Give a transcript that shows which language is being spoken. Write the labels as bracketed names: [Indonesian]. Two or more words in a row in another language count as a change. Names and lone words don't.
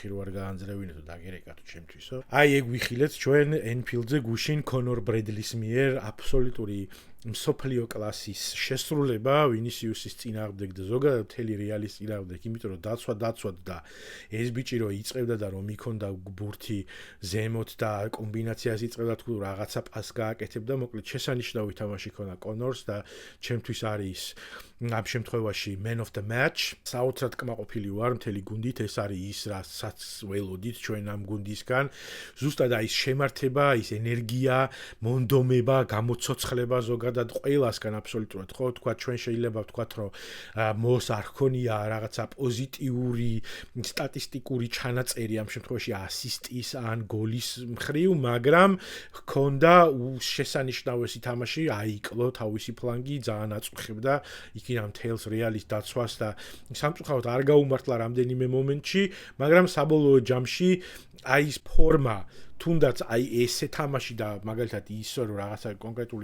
[Georgian] რო არ გაანძრევინეთო დაგერეკათო ჩემთვისო აი ეგ ვიხილეთ ჩვენ ენფილდზე გუშინ კონორ ბრედლის მიერ აბსოლუტური მსოფლიო კლასის შესრულება ვინისიუსის წინააღმდეგ და ზოგადად მთელი რეალის წინააღმდეგ, იმიტომ რომ დაცვა და ეს ბიჭი რო იწევდა და რომ იქონდა ბურთი ზემოთ და კომბინაციას იწევდა თუ რაღაცა პას გააკეთებდა, მოკლედ შესანიშნავი თამაში ქონა კონორს და ჩემთვის არის ამ შემთხვევაში [English] man of the match. [Georgian] საოცრად კმაყოფილი ვარ მთელი გუნდით, ეს არის ის რასაც ველოდით ჩვენ ამ გუნდისგან. ზუსტად აი ეს შემართება, ის ენერგია, მონდომება, გამოცოცხლება ზოგადად ყველასგან აბსოლუტურად ხო, თქვა ჩვენ შეიძლება ვთქვათ რომ მოს არ ქონია რაღაცა პოზიტიური სტატისტიკური ჩანაწერი ამ შემთხვევაში ასისტის ან გოლის მხრივ, მაგრამ ჰქონდა შესანიშნავესი თამაში, აიკლო თავისი ფლანგი, ძალიან აწუხებდა იქიდან მთელს რეალის დაცვას და სამწუხაროდ არ გაუმართლა რამდენიმე მომენტში, მაგრამ საბოლოო ჯამში აი ეს ფორმა თუნდაც აი ესე თამაში და მაგალითად ისო რომ რაღაცა კონკრეტული